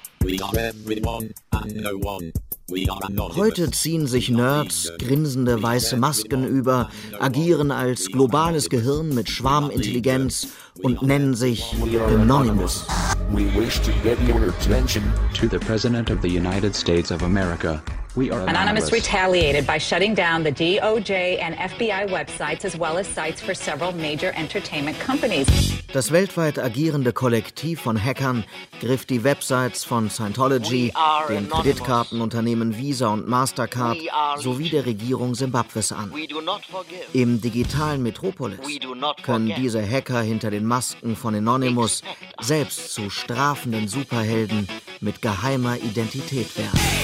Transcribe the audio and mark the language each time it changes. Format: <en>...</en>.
<en>We are everyone and no one.</en> <de>Heute ziehen sich Nerds grinsende weiße Masken über, agieren als globales Gehirn mit Schwarmintelligenz und nennen sich Anonymous.</de> <en>We wish to give your attention to the President of the United States of America, We are Anonymous retaliated by shutting down the DOJ and FBI websites as well as sites for several major entertainment companies.</en> <de>Das weltweit agierende Kollektiv von Hackern griff die Websites von Scientology, den Kreditkartenunternehmen Visa und Mastercard sowie der Regierung Simbabwes an. Im digitalen Metropolis können diese Hacker hinter den Masken von Anonymous selbst zu strafenden Superhelden mit geheimer Identität werden.</de>